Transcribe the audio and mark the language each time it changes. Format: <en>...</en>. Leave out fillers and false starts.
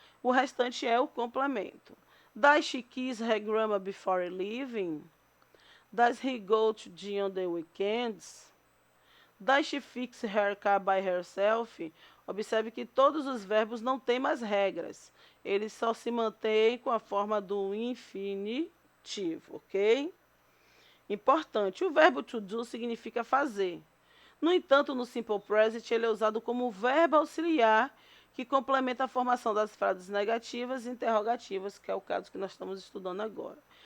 <pt>O restante é o complemento.</pt> <en>Does she kiss her grandma before leaving? Does he go to gym on the weekends? Does she fix her car by herself?</en> <pt>Observe que todos os verbos não têm mais regras. Eles só se mantêm com a forma do infinitivo, ok? Importante, o verbo to do significa fazer. No entanto, no simple present, ele é usado como verbo auxiliar que complementa a formação das frases negativas e interrogativas, que é o caso que nós estamos estudando agora.</pt>